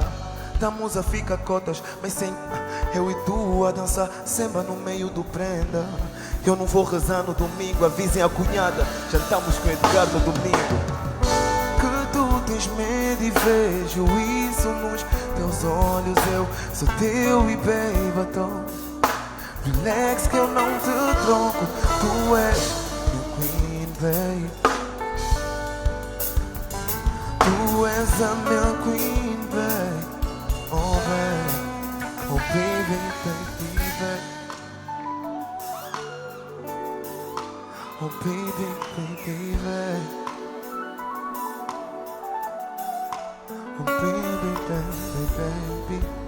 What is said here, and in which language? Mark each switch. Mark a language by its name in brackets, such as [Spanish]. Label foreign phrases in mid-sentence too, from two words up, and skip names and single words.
[Portuguese] Da musa fica cotas, mas sem eu e tu a dançar samba no meio do prenda. Eu não vou rezar no domingo, avisem a cunhada, jantamos com Edgar no domingo. Que tu tens medo e vejo isso nos teus olhos. Eu sou teu e [English] baby, don't relax [Portuguese] que eu não te troco. Tu és o [English] queen, baby. [Portuguese] Tu és a minha [English] queen, baby. Oh baby, oh baby, baby, baby. Oh baby, baby, baby. Oh baby, baby, baby.